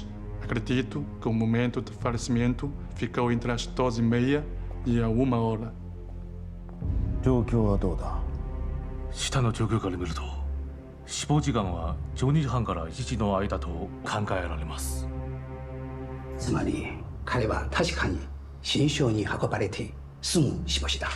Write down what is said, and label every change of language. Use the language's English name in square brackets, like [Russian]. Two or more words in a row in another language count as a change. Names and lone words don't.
[Portuguese] Acredito que o momento de falecimento ficou entre as 12h30e a 1 hora. [Japanese] 状況はどうだ？下の状況から見ると、死亡時間は12時半から1時の間と考えられます。つまり彼は確かに新床に運ばれてすぐ死亡した。